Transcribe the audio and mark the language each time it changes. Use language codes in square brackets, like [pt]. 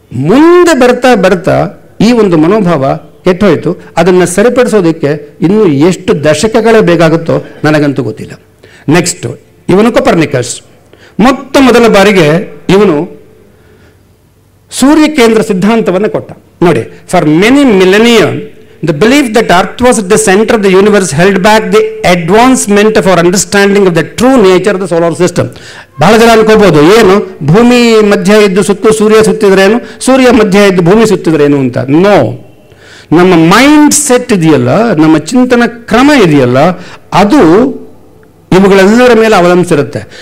[kn] ಮುಂದೆ ಬರ್ತಾ ಬರ್ತಾ ಈ ಒಂದು ಮನೋಭಾವ ಕೆಟ್ಟೋಯ್ತು. ಅದನ್ನು ಸರಿಪಡಿಸೋದಕ್ಕೆ ಇನ್ನೂ ಎಷ್ಟು ದಶಕಗಳೇ ಬೇಕಾಗುತ್ತೋ ನನಗಂತೂ ಗೊತ್ತಿಲ್ಲ. ನೆಕ್ಸ್ಟ್, ಇವನು ಕೊಪರ್ನಿಕಸ್. ಮೊದಲ ಬಾರಿಗೆ ಇವನು ಸೂರ್ಯ ಕೇಂದ್ರ ಸಿದ್ಧಾಂತವನ್ನು ಕೊಟ್ಟ. [en] ನೋಡಿ, for many millennium the belief that Earth was at the center of the universe held back the advancement of our understanding of the true nature of the solar system. [kn] ಬಹಳ ಜನ ಅನ್ಕೋಬಹುದು, ಏನು ಭೂಮಿ ಮಧ್ಯ ಇದ್ದು ಸುತ್ತು ಸೂರ್ಯ ಸುತ್ತಿದ್ರೇನು, ಸೂರ್ಯ ಮಧ್ಯ ಇದ್ದು ಭೂಮಿ ಸುತ್ತಿದ್ರೇನು ಅಂತ. ನೋ, ನಮ್ಮ ಮೈಂಡ್ ಸೆಟ್ ಇದೆಯಲ್ಲ, ನಮ್ಮ ಚಿಂತನ ಕ್ರಮ ಇದೆಯಲ್ಲ, ಅದು ಇವುಗಳೆಲ್ಲರ ಮೇಲೆ ಅವಲಂಬಿಸಿರುತ್ತೆ.